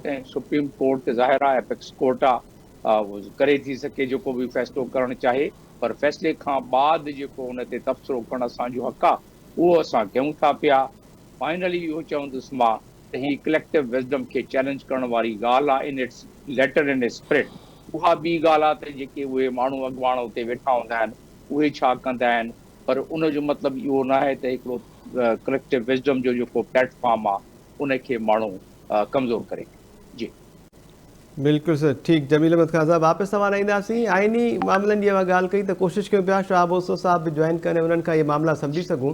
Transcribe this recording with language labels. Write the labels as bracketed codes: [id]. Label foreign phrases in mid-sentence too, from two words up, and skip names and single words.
[sd] ऐं सुप्रीम कोर्ट त ज़ाहिर आहे [en] apex court [sd] आहे, करे थी सघे जेको बि फ़ैसिलो करणु चाहे, पर फ़ैसिले खां बाद जेको उन ते तबसरो करणु असांजो हक़ आहे उहो असां कयूं था पिया। फाइनली इहो चवंदुसि मां त ही [en] collective wisdom [sd] खे चैलेंज करण वारी ॻाल्हि आहे [en] in its letter in spirit. [sd] उहा ॿी ॻाल्हि आहे त जेके उहे माण्हू अॻुवाण उते वेठा हूंदा आहिनि उहे छा कंदा आहिनि, पर उनजो मतिलबु इहो न आहे त हिकिड़ो [en] collective wisdom [sd] जो जेको प्लेटफॉर्म आहे उनखे माण्हू कमज़ोर करे। जी बिल्कुलु सर, ठीकु। जमील अहमद ख़ान साहब वापसि तव्हां ईंदासीं। आइनी मामलनि जी ॻाल्हि कई त कोशिशि कयूं पिया शाह बोसो साहब बि जॉइन कनि, उन्हनि खां इहे मामला सम्झी सघूं।